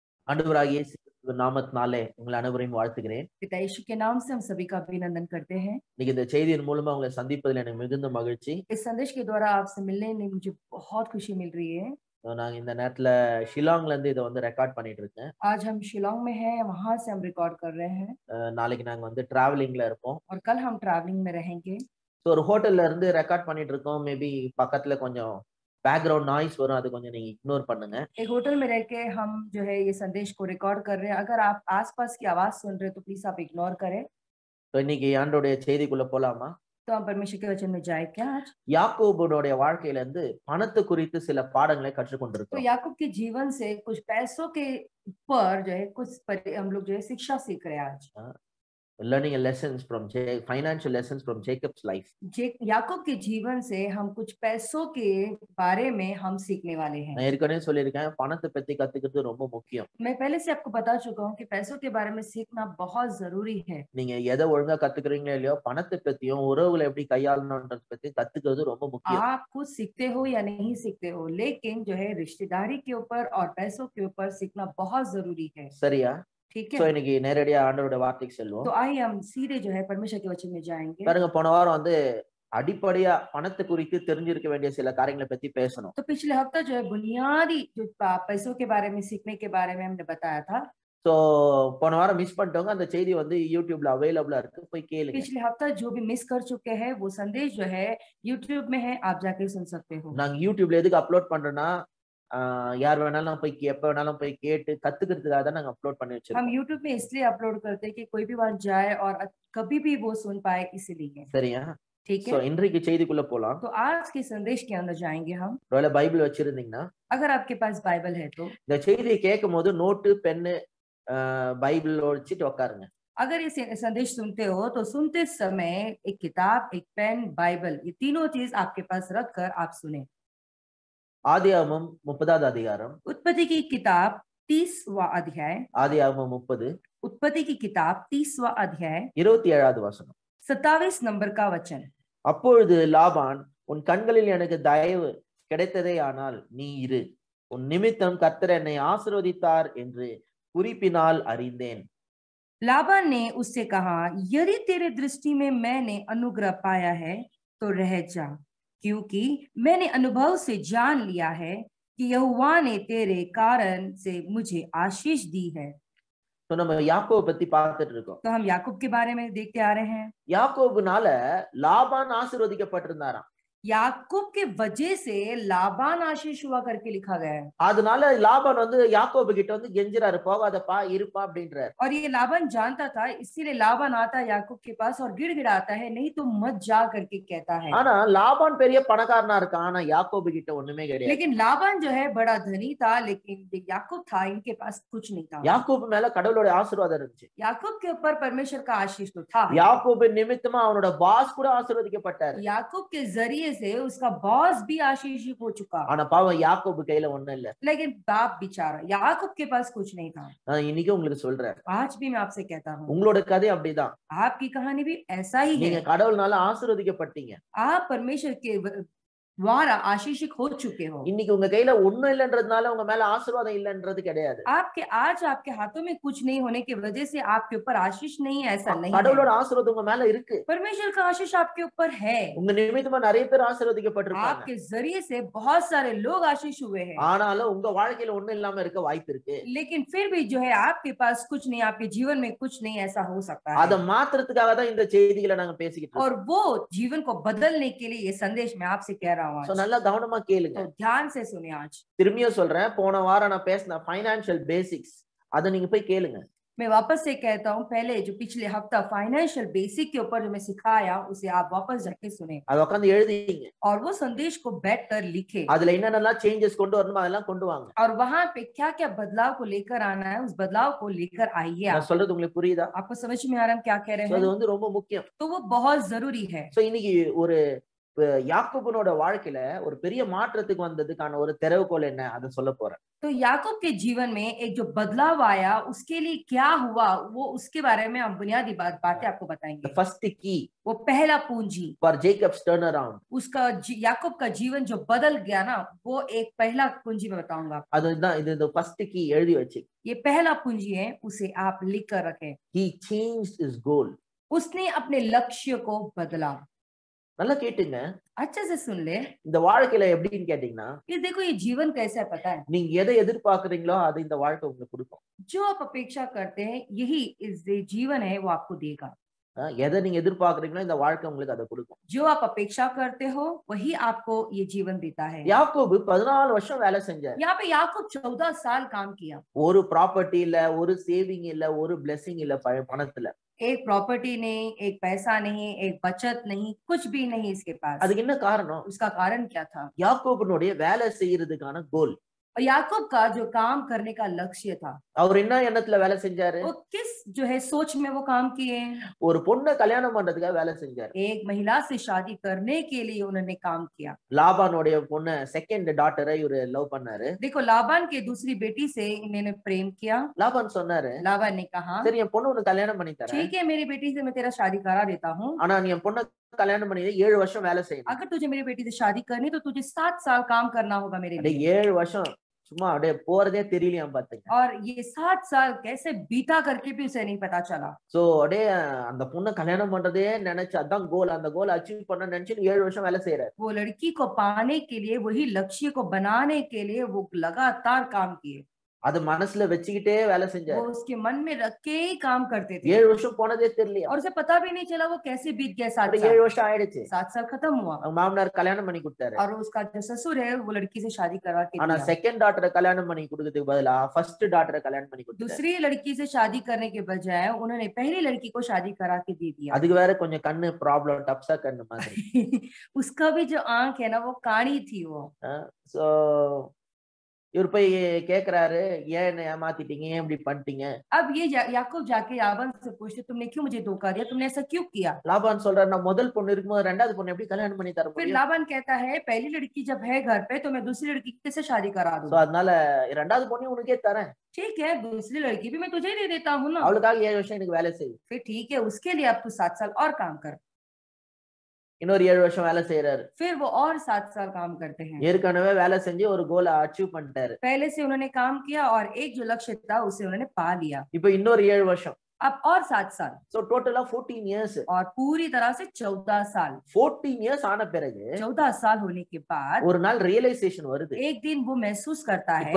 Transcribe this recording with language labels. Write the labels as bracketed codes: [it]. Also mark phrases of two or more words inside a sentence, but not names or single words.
[ta] ஆண்டவராகிய இயேசு கிறிஸ்துவின் நாமத்தினாலே உங்கள் அனைவரையும் வாழ்த்துகிறேன். [hi] पिता यीशु के नाम से हम सभी का अभिनंदन करते हैं। [ta] இன்னைக்கு இந்த செய்தியின் மூலமா உங்களை சந்திப்பதில் எனக்கு மிகுந்த மகிழ்ச்சி. [hi] इस संदेश के द्वारा आपसे मिलने में मुझे बहुत खुशी मिल रही है। [ta] நாங்க இந்த நேரத்துல ஷில்லாங்ல இருந்து இதை வந்து ரெக்கார்ட் பண்ணிட்டு இருக்கேன். [hi] आज हम शिलांग में हैं, वहां से हम रिकॉर्ड कर रहे हैं [ta] நாளைக்கு நாங்க வந்து டிராவலிங்ல இருப்போம். [hi] और कल हम ट्रैवलिंग में रहेंगे। [ta] ஸோ ஒரு ஹோட்டல்ல இருந்து ரெக்கார்ட் பண்ணிட்டு இருக்கோம். மேபி பக்கத்துல கொஞ்சம் [en] background noise [ta] வரும், அது கொஞ்சம் நீங்க இக்னோர் பண்ணுங்க. [hi] एक होटल में रह के हम जो है ये संदेश को रिकॉर्ड कर रहे हैं। अगर आप आसपास की आवाज सुन रहे हैं तो प्लीज आप इग्नोर करें। [ta] ஸோ இன்னைக்கு ஆண்டோடைய செய்திக்குள்ள போலாமா? [hi] तो हम परमेश्वर के वचन में जाए क्या आज? [ta] யாக்கோபுடைய வாழ்க்கையில இருந்து பணத்தை குறித்து சில பாடங்களை [hi] तो [ta] கற்றுக்கொண்டிருக்கோம். [hi] याकूब के जीवन से कुछ पैसों के ऊपर जो है हम लोग जो है शिक्षा सीख रहे हैं आज। [en] Learning a lessons from financial lessons from Jacob's life. [hi] याकूब के जीवन से हम कुछ पैसों के बारे में हम सीखने वाले हैं। [ta] நான் ஏற்கனவே சொல்லியிருக்கேன், பணத்தை பத்தி கத்துக்கிறது ரொம்ப முக்கியம். [hi] मैं पहले से आपको बता चुका हूँ कि पैसों के बारे में सीखना बहुत जरूरी है। [ta] நீங்க எதை ஒழுங்கா கத்துக்கிறீங்களோ இல்லையோ, பணத்தை பத்தியும் உறவுகளை எப்படி கையாளணும்ன்றத பத்தி கத்துக்கிறது ரொம்ப முக்கியம். [hi] आप कुछ सीखते हो या नहीं सीखते हो, लेकिन जो है रिश्तेदारी के ऊपर और पैसों के ऊपर सीखना बहुत जरूरी है। [ta] சரியா? [hi] ठीक [ta] சோ [hi] है, [ta] இன்னைக்கு நேரடியா ஆண்டவரோட வார்த்தைக்கு செல்வோம். [hi] तो आइए हम सीधे जो है परमेश्वर के वचन में जाएंगे। [ta] பாருங்க, போன வாரம் வந்து அடிப்படையா பணத்தை குறித்து தெரிஞ்சிருக்க வேண்டிய சில காரியங்களை பத்தி பேசணும். [hi] तो पिछले हफ्ता जो है बुनियादी जो पैसों के बारे में सीखने के बारे में हमने बताया था। [ta] சோ போன வாரம் மிஸ் பண்ணிட்டவங்க அந்த செய்தி வந்து யூடியூப்ல அவைலபிளா இருக்கு, போய் கேளுங்க. [hi] पिछले हफ्ता जो भी मिस कर चुके हैं वो संदेश जो है यूट्यूब में है, आप जाके सुन सकते हो। [ta] நாங்க யூடியூப்ல எதுக்கு அப்லோட் பண்றோம்னா, யார் வேணாலும் போய் எப்ப வேணாலும் போய் கேட்டு கத்துக்கிறதுக்காக தான் நாங்க அப்லோட் பண்ணி [hi] हम [ta] வச்சிருக்கோம். [hi] YouTube में इसलिए अपलोड करते हैं कि कोई भी वहां जाए और कभी भी वो सुन पाए, इसलिए। [ta] சரியா? [hi] ठीक [ta] சோ [hi] है, [ta] இன்றைக்கு செய்திக்குள்ள போலாம். [hi] तो आज के संदेश के अंदर जाएंगे हम। [ta] ஒருவேளை பைபிள் வச்சிருந்தீங்கன்னா [hi] अगर आपके पास बाइबल है तो [ta] இந்த செய்தியை கேட்கும் போது நோட்டு பென்னு பைபிள் வச்சுட்டு உட்காருங்க. [hi] अगर ये संदेश सुनते हो तो सुनते समय एक किताब, एक पेन, बाइबल, ये तीनों चीज आपके पास रख कर आप सुने। [ta] ஆதியாகமம் 30வது அதிகாரம், [hi] उत्पत्ति की किताब 30वां अध्याय, [ta] ஆதியாகமம் 30 [hi] उत्पत्ति की किताब 30वां अध्याय [ta] 27வது வசனம். [hi] 27 नंबर का वचन। [ta] அப்பொழுது லாபான், உன் கண்களில் எனக்கு தயவு கிடைத்ததே ஆனால் நீ இரு, உன் நிமித்தம் கர்த்தர் என்னை ஆசீர்வதித்தார் என்று குறிப்பினால் அறிந்தேன். [hi] लाबान ने उससे कहा, यदि तेरे दृष्टि में मैंने अनुग्रह पाया है तो रह जा, क्योंकि मैंने अनुभव से जान लिया है कि यहोवा ने तेरे कारण से मुझे आशीष दी है। [ta] So, நம்ம யாக்கோபை பத்தி பார்த்துட்டு இருக்கோம். [hi] तो हम याकूब के बारे में देखते आ रहे हैं। [ta] யாக்கோபுனால லாபான் ஆசீர்வதிக்கப்பட்டிருந்தாராம். [hi] याकूब के वजह से लाबान आशीष हुआ करके लिखा गया है। [ta] அதனால லாபான் வந்து யாக்கோபு கிட்ட வந்து கெஞ்சுறாரு, போகாதப்பா இருப்பா அப்படின்றாரு. [hi] और ये लाबान जानता था, इसीलिए लाबान आता है याकूब के पास और गिड़गिड़ाता है, नहीं तो मत जा करके कहता है। [ta] ஆனா லாபான் பெரிய பணக்காரனா இருக்கான், ஆனா யாக்கோபு கிட்ட ஒண்ணுமே கிடையாது. [hi] लेकिन लाबान जो है बड़ा धनी था, लेकिन याकूब था, इनके पास कुछ नहीं था। [ta] யாக்கோபு மேல கடவுளோட ஆசீர்வாதம் இருந்துச்சு. [hi] याकूब के ऊपर परमेश्वर का आशीष तो था। [ta] யாக்கோபு நிமித்தமா அவனோட பாஸ் கூட ஆசீர்வதிக்கப்பட்டாரு. [hi] याकूब के जरिए से उसका बॉस भी आशीषित हो चुका। [ta] ஆனா பாவம் யாக்கோபு கையில ஒண்ணும் இல்ல. [hi] लेकिन बाप बेचारा, याकूब के पास कुछ नहीं था। [ta] நான் இன்னைக்கு உங்களுக்கு சொல்றேன், [hi] आज भी मैं आपसे कहता हूँ, [ta] உங்களோட கதை அப்படிதான். [hi] आपकी कहानी भी ऐसा ही [ta] நீங்க [hi] है। [ta] கடவுள்னால ஆசீர்வதிக்கப்பட்டீங்க. [hi] आप परमेश्वर के द्वारा आशीषित हो चुके हो। [ta] இன்னைக்கு உங்க கையில ஒண்ணும் இல்லன்றதுனால உங்க மேல ஆசீர்வாதம் இல்லன்றது கிடையாது. [hi] आज आपके हाथों में कुछ नहीं होने की वजह से आपके ऊपर आशीष नहीं है, ऐसा नहीं है। [ta] கடவுளோட ஆசீர்வாதம் உங்க மேல இருக்கு. [hi] परमेश्वर का आशीष आपके ऊपर है। [ta] உங்க நிமித்தமா நிறைய பேர் ஆசீர்வதிக்கப்பட்டிருக்காங்க. [hi] आपके जरिए से बहुत सारे लोग आशीष हुए हैं। [ta] ஆனாலும் உங்க வாழ்க்கையில ஒண்ணும் இல்லாம இருக்க வாய்ப்பு இருக்கு. [hi] लेकिन फिर भी जो है आपके पास कुछ नहीं, आपके जीवन में कुछ नहीं, ऐसा हो सकता [ta] அத [hi] है। [ta] மாத்துறதுக்காக தான் இந்த செய்திகளை நாங்க பேசிக்கிட்டு இருக்கோம். [hi] और वो जीवन को बदलने के लिए ये संदेश मैं आपसे कह रहा हूँ [ta] சோ [hi] आज। [ta] நல்லா கவனமா கேளுங்க. [hi] तो ध्यान से सुने आज। [ta] திரும்பியும் சொல்றேன், போன வாரம் நான் பேசின [en] financial basics, [ta] அதை நீங்க போய் கேளுங்க. [hi] मैं वापस से कहता हूँ, पहले जो पिछले हफ्ता [en] financial basic [hi] के ऊपर जो मैं सिखाया उसे आप वापस जाके सुने [ta] அதை உட்காந்து எழுதிங்க. [hi] और वो संदेश को बैठ कर लिखे [ta] அதுல என்னென்னலாம் சேஞ்சஸ் கொண்டு வரணுமோ அதெல்லாம் கொண்டு வாங்க. [hi] और वहां पे क्या क्या बदलाव को लेकर आना है, उस बदलाव को लेकर आइए। [ta] நான் சொல்றது உங்களுக்கு புரியுதா? [hi] आपको समझ में आ रहा है हम क्या कह रहे [ta] So, அது [hi] हैं? [ta] வந்து ரொம்ப முக்கியம். [hi] तो वो बहुत जरूरी है। [ta] சோ இன்னைக்கு ஒரு யாக்கோபனோட வாழ்க்கையில ஒரு பெரிய மாற்றத்துக்கு வந்ததுக்கான ஒரு திறவுகோல் என்ன அதை சொல்ல போறேன். [hi] तो याकूब के जीवन में एक जो बदलाव आया उसके लिए क्या हुआ वो उसके बारे में हम बुनियादी बातें आपको [en] The [hi] बताएंगे। [en] first key [hi] वो पहला पूंजी [en] for Jacob's turnaround, [hi] उसका याकूब का जीवन जो बदल गया ना वो एक पहला पूंजी मैं बताऊंगा आपको। [ta] அதுதான் இது இந்த [en] first key [ta] எழுதி வச்சு. [hi] ये पहला पूंजी है, उसे आप लिख कर रखें। [en] He changed his goal. [hi] उसने अपने लक्ष्य को बदला। [ta] நல்லா கேட்டுங்க. [hi] अच्छे से सुन ले। [ta] இந்த வாழ்க்கையில எப்படின்னு கேட்டீங்கன்னா, [hi] ये देखो ये जीवन कैसा है पता है, [ta] நீங்க எதை எதிர்பார்க்கறீங்களோ அது இந்த வாழ்க்கை உங்களுக்கு கொடுக்கும். [hi] जो आप अपेक्षा करते हैं यही इस जीवन है वो आपको देगा। [ta] எதை நீங்க எதிர்பார்க்கறீங்களோ இந்த வாழ்க்கை உங்களுக்கு அதை கொடுக்கும். [hi] जो आप अपेक्षा करते हो वही आपको ये जीवन देता है। [ta] யாக்கோபு 14 வருஷம் வேலை செஞ்சார். [hi] यहाँ पे याकूब 14 साल काम किया। [ta] ஒரு ப்ராப்பர்ட்டி இல்ல, ஒரு சேவிங் இல்ல, ஒரு பிளெஸிங் இல்ல பணத்துல. [hi] एक प्रॉपर्टी नहीं, एक पैसा नहीं, एक बचत नहीं, कुछ भी नहीं इसके पास। [ta] அதுக்கு என்ன காரணம்? [hi] उसका कारण क्या था? [ta] யாக்கோபனுடைய வேலை செய்யறதுக்கான கோல். [hi] और याकूब का जो काम करने का लक्ष्य था, [ta] அவர் என்ன எண்ணத்துல வேலை செஞ்சாரு? [hi] वो किस जो है सोच में वो काम किए। [ta] ஒரு பொண்ணை கல்யாணம் பண்றதுக்காக வேலை செஞ்சாரு. [hi] एक महिला से शादी करने के लिए उन्होंने काम किया। [ta] லாபானுடைய பொண்ணு [en] second daughter [ta] இவரு லவ் பண்ணாரு. [hi] देखो लाबान के दूसरी बेटी से इन्होंने प्रेम किया। [ta] லாபான் சொன்னாரு, [hi] लाबान ने कहा [ta] சரி என் பொண்ணு உனக்கு கல்யாணம் பண்ணி தரேன், [hi] ठीक है मेरी बेटी से मैं तेरा शादी करा देता हूँ, [ta] ஆனா நீ என் பொண்ணை கல்யாணம் பண்ணி 7 வருஷம் வேலை செய்யணும். [hi] अगर तुझे मेरी बेटी से शादी करनी तो तुझे 7 साल काम करना होगा मेरे [ta] அப்படியே [hi] लिए। [ta] 7 வருஷம் சும்மா அப்படியே போறதே தெரியலையாம் பாத்துங்க. [hi] और ये 7 साल कैसे बीता करके भी उसे नहीं पता चला। [ta] சோ அப்படியே அந்த பொண்ணை கல்யாணம் பண்றதே நினைச்சு அதான் கோல், அந்த [en] goal achieve [ta] பண்ண நினைச்சு 7 வருஷம் வேலை செய்யறாரு. [hi] वो लड़की को पाने के लिए, वही लक्ष्य को बनाने के लिए वो लगातार काम किए। [ta] அது மனசுல வச்சுக்கிட்டே வேலை [hi] वो [ta] செஞ்சாரு. [hi] उसके मन में रख के ही काम करते थे [ta] 7 வருஷம் போனதே தெரியலையா. [hi] और उसे पता भी नहीं चला वो कैसे बीत गया 7 [ta] அப்படியே [hi] साल। [ta] 7 வருஷம் ஆயிடுச்சு. [hi] 7 साल खत्म हुआ [ta] அவங்க மாமனார் கல்யாணம் பண்ணி கொடுத்தாரு. [hi] और उसका जो ससुर है वो लड़की से शादी करवा के [ta] ஆனா [hi] दिया। [en] second daughter [ta] கல்யாணம் பண்ணி கொடுக்கிறதுக்கு பதிலா [en] first daughter [ta] கல்யாணம் பண்ணி கொடுத்தாரு. [hi] दूसरी लड़की से शादी करने के बजाय उन्होंने पहली लड़की को शादी करा के दे दिया। [ta] அதுக்கு வேற கொஞ்சம் கண்ணு ப்ராப்ளம், டப்ஸா கண்ணு மாதிரி. [hi] उसका भी जो आंख है ना वो काणी थी वो। [ta] சோ இவர் போய் கேக்குறாரு, ஏன் என்ன ஏமாத்திட்டீங்க, ஏன் இப்படி பண்ணிட்டீங்க? [hi] अब ये याकूब जाके लाबान से पूछते तुमने क्यों मुझे धोखा दिया, तुमने ऐसा क्यों किया। [ta] லாபான் சொல்றாரு, நான் முதல் பொண்ணு இருக்கும்போது ரெண்டாவது பொண்ணு எப்படி கல்யாணம் பண்ணி தர [hi] फिर [ta] முடியும்? [hi] लाबान कहता है पहली लड़की जब है घर पे तो मैं दूसरी लड़की कैसे शादी करा [ta] சோ [hi] दूं। [ta] அதனால ரெண்டாவது பொண்ணு உனக்கே தரேன், [hi] ठीक है दूसरी लड़की भी मैं तुझे ही दे देता हूँ ना। [ta] அவளுக்காக 7 வருஷம் எனக்கு வேலை செய். [hi] फिर ठीक है उसके लिए अब तू 7 साल और काम कर। [ta] இன்னொரு 7 வருஷம் வேலை செய்யறாரு. [hi] फिर वो और 7 साल काम करते हैं। [ta] ஏற்கனவே வேலை செஞ்சு ஒரு [en] goal achieve [ta] பண்ணிட்டாரு. [hi] पहले से उन्होंने काम किया और एक जो लक्ष्य था उसे उन्होंने पा लिया। [ta] இப்போ இன்னொரு 7 வருஷம். [hi] अब और 7 साल [ta] சோ டோட்டலா 14 இயர்ஸ். [hi] और पूरी तरह से 14 साल। [ta] 14 இயர்ஸ் ஆன பிறகு [hi] 14 साल होने के बाद [ta] ஒரு நாள் ரியலைசேஷன் வருது. [hi] एक दिन वो महसूस करता है,